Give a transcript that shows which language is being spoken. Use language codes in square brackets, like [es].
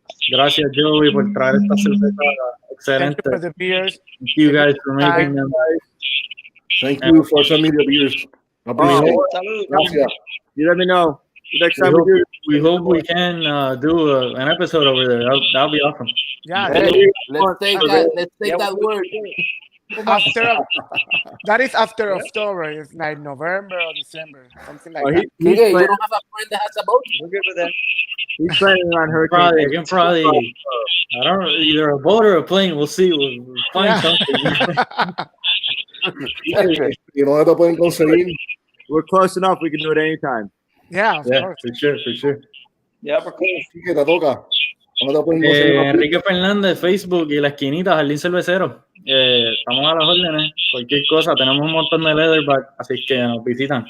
[es] Gracias, Joey, por traer esta cerveza excelente. [en] Thank you for the beers. Thank you guys for making them. Thank you for sending me the beers. [es] Gracias. [en] You let me know. Next time we hope we can do an episode over there. That'll be awesome. Yeah, let's take that word. That is after October. It's like November or December, something like that. You don't have a friend that has a boat? We're good with that. He's planning on hurricane. Probably. I don't know, either a boat or a plane. We'll see. We'll find something. You know [es] te pueden conseguir. [en] We're close enough. We can do it anytime. Yeah, for sure. Yeah, we're close. [es] Sí, que te toca. Enrique Fernández, Facebook y la esquinita, Jardín Cervecero. Estamos a las órdenes. Cualquier cosa, tenemos un montón de Leatherback, así que nos visitan.